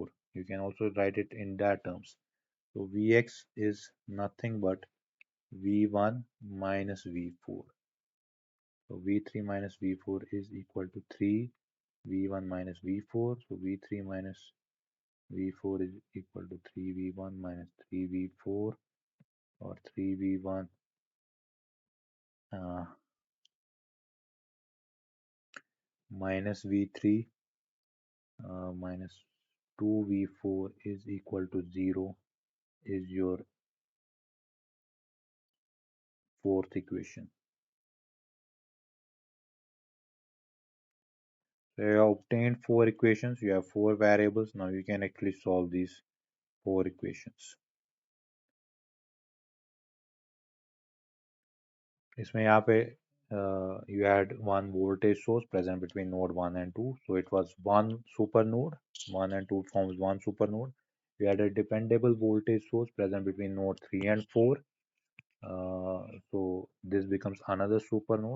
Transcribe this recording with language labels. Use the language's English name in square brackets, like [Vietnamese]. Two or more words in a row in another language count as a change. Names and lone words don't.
[English] You can also write it in that terms. So Vx is nothing but V1 minus V4. So V3 minus V4 is equal to 3 V1 minus V4. So V3 minus V4 is equal to 3V1 minus 3V4, or 3V1 minus V3 minus 2V4 is equal to 0 is your fourth equation. So you have obtained four equations, you have four variables. Now you can actually solve these four equations. [Hindi] इसमें यहाँ पे [English] you had one voltage source present between node 1 and 2, so it was one super node. 1 and 2 forms one super node. You had a dependable voltage source present between node 3 and 4, so this becomes another super node.